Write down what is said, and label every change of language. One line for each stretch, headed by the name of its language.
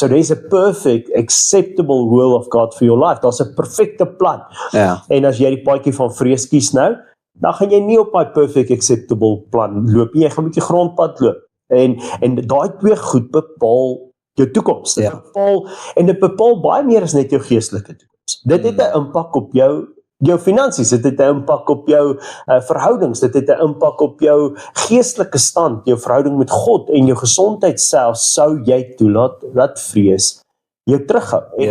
English: So there's a perfect, acceptable will of God for your life.
Afrikaans: Daar's 'n perfekte plan. Ja. En as jy die paadjie van vrees kies nou, dan gaan jy nie op daai
English: perfect, acceptable
Afrikaans: plan loop nie, jy gaan met die grondpad loop. En daai twee goed bepaal jou toekoms. Dit bepaal, en dit bepaal baie meer as net jou geestelike toekoms. Dit het 'n impak op jou finansies, dit het 'n impak op jou verhoudings, dit het 'n impak op jou geestelike stand, jou verhouding met God en jou gesondheid selfs, sou jy toelaat dat vrees jou terughou.